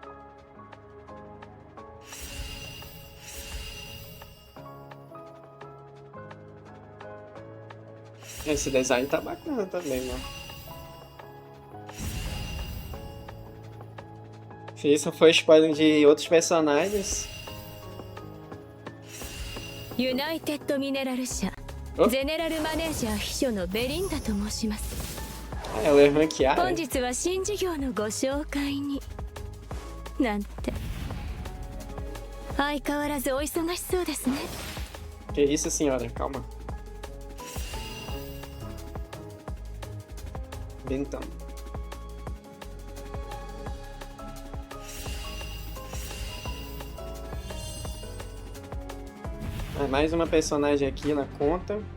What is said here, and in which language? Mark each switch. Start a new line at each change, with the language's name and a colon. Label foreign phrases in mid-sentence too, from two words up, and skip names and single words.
Portuguese: Esse design tá bacana também, mano. Se isso for spoiler de outros personagens.
Japanese: ユナイテッドミネラル社ゼネラルマネージャー秘書のベリンダと申します。
Portuguese: Ela é ranqueada.
Japanese: 本日は新事業のご紹介になんて相変わらずお忙しそうですね。
Portuguese: Que isso, senhora? Calma. Então. Mais uma personagem aqui na conta.